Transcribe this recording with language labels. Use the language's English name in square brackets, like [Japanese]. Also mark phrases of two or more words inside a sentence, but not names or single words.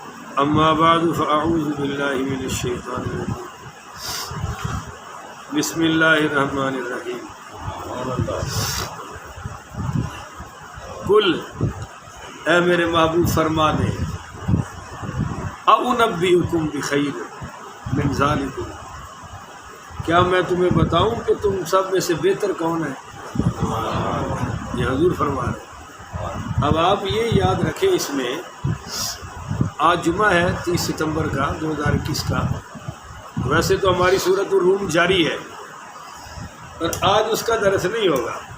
[Arabic] أما بعد فأعوذ بالله من الشيطان الرجيم. بسم الله الرحمن الرحيم. कुल, [Urdu] اے میرے محبوب فرما دے, [Arabic] أؤنبئكم بخير من ذلكم, [Urdu] کیا میں تمہیں بتاؤں کہ تم سب میں سے بہتر کون ہے? یہ حضور فرما رہے. اب آپ یہ یاد رکھیں، اس میں آج جمعہ ہے 30 ستمبر کا 2021 کا. ویسے تو ہماری سورت روم جاری ہے پر آج اس کا درس نہیں ہوگا.